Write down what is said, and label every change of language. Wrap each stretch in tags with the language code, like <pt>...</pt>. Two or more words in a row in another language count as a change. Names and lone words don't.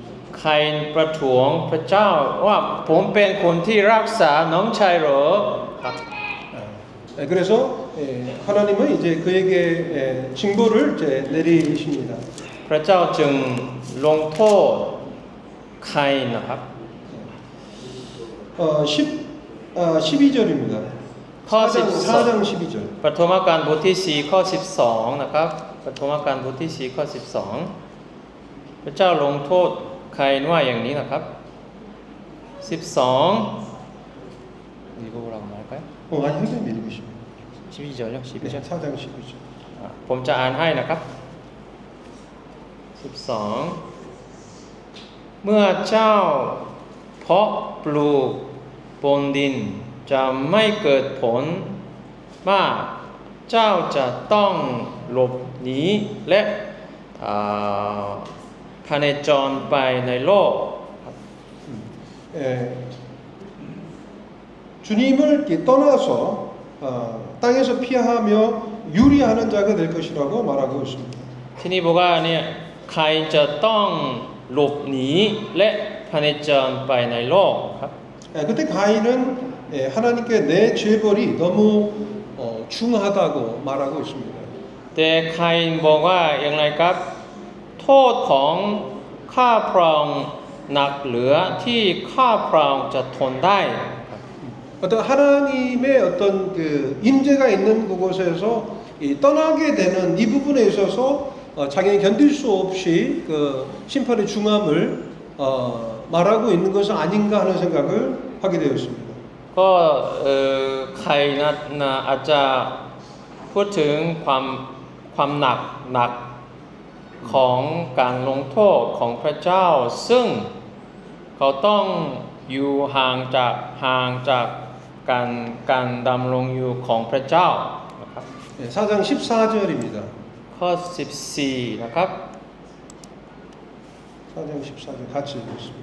<th>ใครประท้วงพระเจ้าว่าผมเป็นคนที่รักษาน้องชายเหรอครับ</th> <ko>그래서 하나님은 이제 그에게 징벌을 이제 내리십니다.</ko> <th>พระเจ้าจึงลงโทษใครนะครับ</th> <ko>12절입니다.</ko> <th>ข้อ</th> <ko>4장 12절.</ko> <th>12ปฐมกาลบทที่4ข้อ12นะครับปฐมกาลบทที่4ข้อ12พระเจ้าลงโทษใครว่าอย่างนี้นะครับ12</th> <ko>읽어보라고 할까요? 아니 선생님 읽으시면. 12절요? 12절. 4장 12절.</ko> <th>ผมจะอ่านให้นะครับ12เมื่อเจ้าเพาะปลูกบนดินจะไม่เกิดผลมากเจ้าจะต้องหลบหนีและพเนจรไปในโลก</th> <ko>주님을 이렇게 떠나서 땅에서 피하며 유리하는 자가 될 것이라고 말하고 있습니다.</ko> <th>ที่นี่บอกว่าเนี่ยใครจะต้องหลบหนีและพเนจรไปในโลกครับ</th> <ko>그때 가인은 하나님께 내 죄벌이 너무 중하다고 말하고 있습니다.</ko> <th>แต่ใครบอกว่าอย่างไรครับโทษของข้าพระองค์หนักเหลือที่ข้าพระองค์จะทนได้</th> <ko>어떤 하나님의 어떤 그 임재가 있는 그곳에서 떠나게 되는 이 부분에 있어서 자기는 견딜 수 없이 그 심판의 중함을 말하고 있는 것은 아닌가 하는 생각을 하게 되었습니다.</ko> <th>ก็ใครนะอาจจะพูดถึงความหนักของการลงโทษของพระเจ้าซึ่งเขาต้องอยู่ห่างจากการดำรงอยู่ของพระเจ้านะครับ</th> <ko>4장 14절입니다.</ko> <th>ข้อ14นะครับ</th> <ko>4장 14절 같이 읽겠습니다.</ko>